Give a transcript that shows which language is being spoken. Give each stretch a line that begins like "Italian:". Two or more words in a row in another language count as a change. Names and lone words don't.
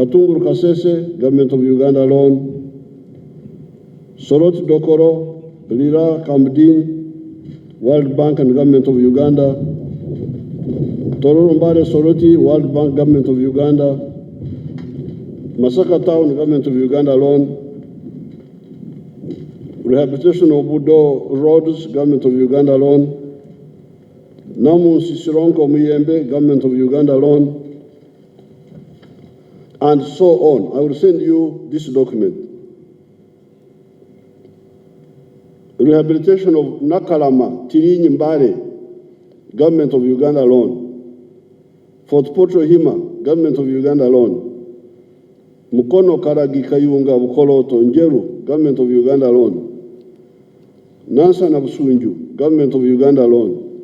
English: Katunguru Kasese, Government of Uganda loan. Soroti Dokoro, Lira Kamdin, World Bank and Government of Uganda. Tororo Mbare Soroti, World Bank, Government of Uganda. Masaka Town, Government of Uganda loan. Rehabilitation of Budo Roads, Government of Uganda loan. Namu Sisironko Muyembe, Government of Uganda loan. And so on. I will send you this document. Rehabilitation of Nakalama, Tirinyi Mbare, Government of Uganda loan. Fort Potro Hima, Government of Uganda loan. Mukono Karagi Kayunga Bukoloto Njeru, Government of Uganda loan. Nansa Nabusunju, Government of Uganda loan.